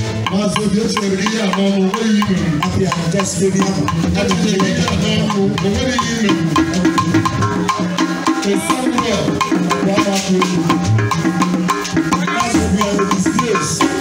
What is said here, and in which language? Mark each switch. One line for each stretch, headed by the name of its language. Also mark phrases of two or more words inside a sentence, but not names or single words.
Igbo: Maazị Obi, o chere ihe a n'ọnụ, o nweghị ihe i mere. Abịa,
English: just baby.
Igbo: O chere ihe a n'ọnụ, o nweghị ihe i mere.
English: It's somewhere. What about you?
Igbo: Maazị Obi,
English: I will disgrace.